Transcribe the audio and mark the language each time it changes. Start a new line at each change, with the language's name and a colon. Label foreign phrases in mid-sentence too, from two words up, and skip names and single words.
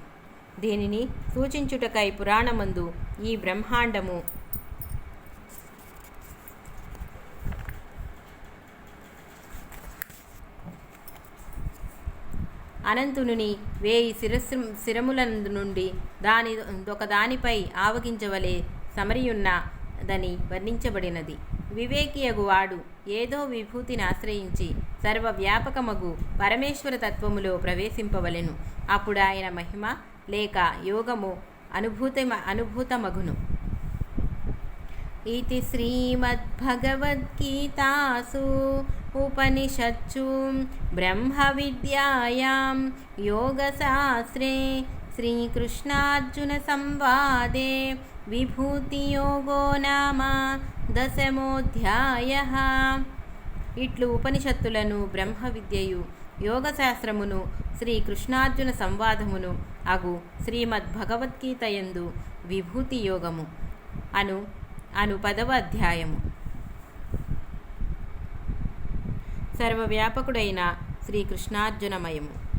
Telugu: దీనిని సూచించుటకై పురాణమందు ఈ బ్రహ్మాండము అనంతుని 1000 శిరముల నుండి ఒకదానిపై ఆవగించవలే సమరియున్నదని వర్ణించబడినది. వివేకియగు వాడు ఏదో విభూతిని ఆశ్రయించి సర్వవ్యాపకమగు పరమేశ్వర తత్వములో ప్రవేశింపవలెను. అప్పుడు ఆయన మహిమ లేక యోగము అనుభూతమగును.
Sanskrit: इति श्रीमद्भगवद्गीतासु उपनिषत्सु ब्रह्मविद्यायां योगशास्त्रे श्रीकृष्णार्जुनसंवादे विभूतियोगो नाम 10मोऽध्यायः.
Telugu: ఇట్లు ఉపనిషత్తులను బ్రహ్మ విద్యయు యోగశాస్త్రమును శ్రీకృష్ణార్జున సంవాదమును అగు శ్రీమద్భగవద్గీతయందు విభూతి యోగము అను 10వ అధ్యాయము. సర్వవ్యాపకుడైన శ్రీకృష్ణార్జునమయము.